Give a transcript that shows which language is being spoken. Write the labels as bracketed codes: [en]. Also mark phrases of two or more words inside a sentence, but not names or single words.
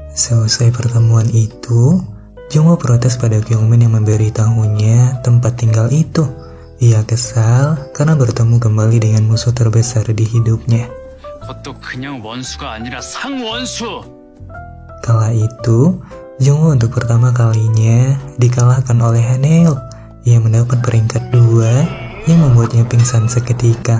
[id] Seusai pertemuan itu, Jongwoo protes pada Kyungmin yang memberitahunya tempat tinggal itu. Ia kesal karena bertemu kembali dengan musuh terbesar di hidupnya. [ko] 그것도 그냥 원수가 아니라 상원수. [id] Kala itu, Jongwoo untuk pertama kalinya dikalahkan oleh Haneul. Ia mendapat peringkat 2 yang membuatnya pingsan seketika.